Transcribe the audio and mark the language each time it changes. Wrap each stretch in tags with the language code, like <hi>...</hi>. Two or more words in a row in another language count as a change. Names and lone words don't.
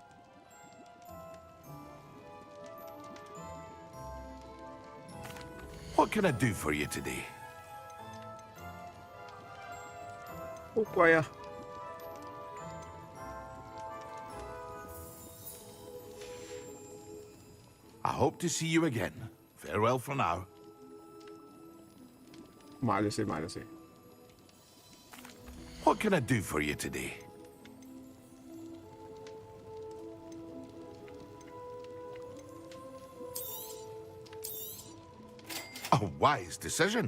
<en>What can I do for you today?</en> <yue>好貴啊！</yue> <en>I hope to see you again. Farewell for now.</en> <yue>買咗先，買咗先。</yue> <en>What can I do for you today? A wise decision.</en>